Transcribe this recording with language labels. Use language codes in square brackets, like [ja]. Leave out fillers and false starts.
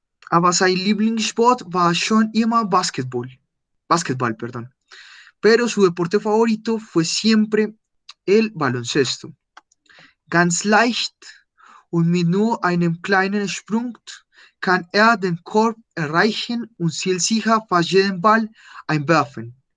[de] Aber sein Lieblingssport war schon immer Basketball, perdón. [es] Pero su deporte favorito fue siempre el baloncesto. [de] Ganz leicht und mit nur einem kleinen Sprung kann den Korb erreichen und zielsicher fast jeden Ball einwerfen.